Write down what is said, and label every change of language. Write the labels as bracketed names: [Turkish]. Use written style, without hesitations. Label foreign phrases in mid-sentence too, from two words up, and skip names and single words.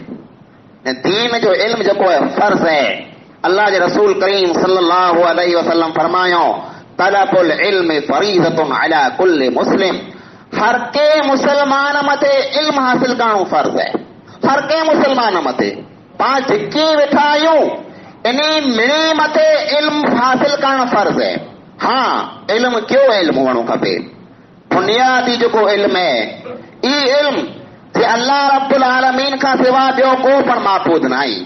[Sindhi] ऐं दीन जो इल्म जेको आहे [Urdu] فرض ہے. [Sindhi] अल्लाह जे रसूल करीम [Arabic] صلى الله عليه وسلم [Sindhi] फरमायो, [Arabic] طلب العلم فريضة على كل مسلم. [Sindhi] हर के मुसलमान मथे इल्म हासिल करणो [Urdu] فرض ہے, [Sindhi] हर के मुसलमान मथे। पाण धिकी वेठा आहियूं, इन्ही मिणी मथे इल्म हासिल करणु [Urdu] فرض ہے. [Sindhi] हाँ, इल्म कहिड़ो इल्म हुअणो खपे? बुनियादी जेको इल्म है, ई इल्म जे [Arabic] الله رب العالمين [Sindhi] खां सिवा ॿियो को पण महफूज़ न आहे।